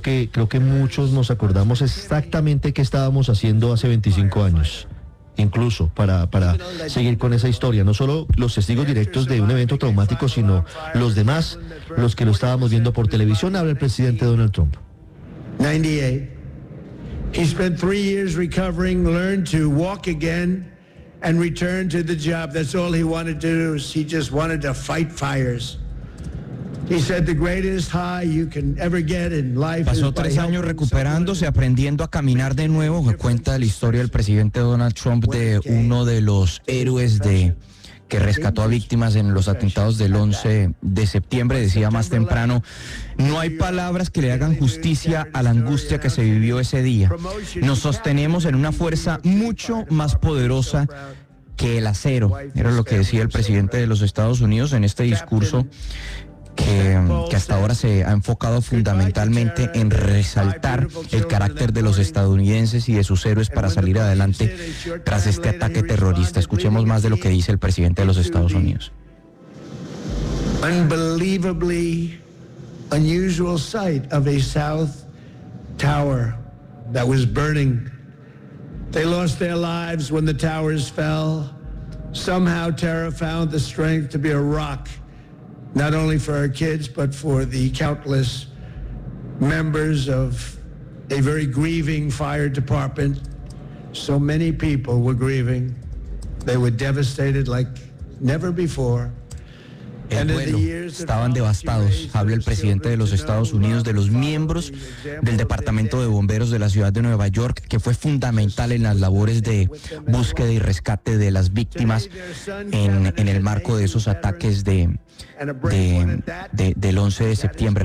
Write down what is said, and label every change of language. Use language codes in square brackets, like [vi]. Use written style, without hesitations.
[es] Creo que muchos nos acordamos exactamente qué estábamos haciendo hace 25 años, incluso para seguir con esa historia, no solo los testigos directos de un evento traumático, sino los demás, los que lo estábamos viendo por televisión, habla el presidente Donald Trump. [en] 98. He spent 3 years recovering, learned to walk again. And return to the job. That's all he wanted to do. He just wanted to fight fires. He said the greatest high you can ever get in life. [es] Pasó 3 años recuperándose, aprendiendo a caminar de nuevo. Cuenta la historia del presidente Donald Trump de uno de los héroes que rescató a víctimas en los atentados del 11 de septiembre. Decía más temprano: no hay palabras que le hagan justicia a la angustia que se vivió ese día. Nos sostenemos en una fuerza mucho más poderosa que el acero. Era lo que decía el presidente de los Estados Unidos en este discurso que hasta ahora se ha enfocado fundamentalmente en resaltar el carácter de los estadounidenses y de sus héroes para salir adelante tras este ataque terrorista. Escuchemos más de lo que dice el presidente de los Estados Unidos. [en] Unbelievably unusual sight of a South Tower that was burning. They lost their lives when the towers fell. Somehow terror found the strength to be a rock. Not only for our kids, but for the countless members of a very grieving fire department. So many people were grieving. They were devastated like never before. [es] Estaban devastados, habla el presidente de los Estados Unidos, de los miembros del Departamento de Bomberos de la ciudad de Nueva York, que fue fundamental en las labores de búsqueda y rescate de las víctimas en el marco de esos ataques del 11 de septiembre.